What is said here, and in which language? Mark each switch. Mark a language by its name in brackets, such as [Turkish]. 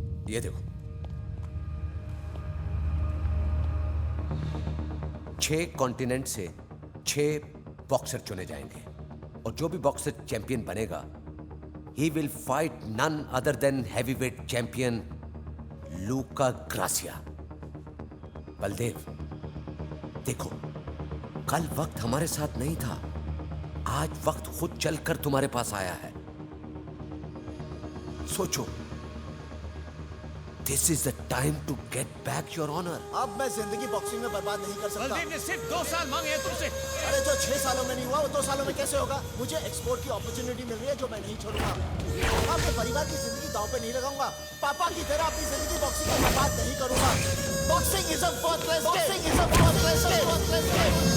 [Hindi] ये देखो, 6 कॉन्टिनेंट से 6 बॉक्सर चुने जाएंगे और जो भी बॉक्सर चैंपियन बनेगा, [English] he will fight none other than heavyweight champion [Hindi] Luka gratia. Baldev देखो, कल वक्त हमारे साथ नहीं था, आज वक्त खुद चलकर तुम्हारे पास आया है। सोचो, [English] this is the time to get back your honor। [Hindi] अब मैं जिंदगी बॉक्सिंग में बर्बाद नहीं कर सकता। बलदेव ने सिर्फ 2 साल मांगे हैं तुमसे। अरे जो 6 सालों में नहीं हुआ वो 2 सालों में कैसे होगा? मुझे एक्सपोर्ट की अपॉर्चुनिटी मिल रही है जो मैं नहीं छोड़ूंगा। मैं अपने परिवार की जिंदगी दांव पे नहीं लगाऊंगा। पापा की तरह अपनी जिंदगी बॉक्सिंग में बर्बाद नहीं करूंगा। [English] Boxing is a worthless game. Boxing is a worthless game.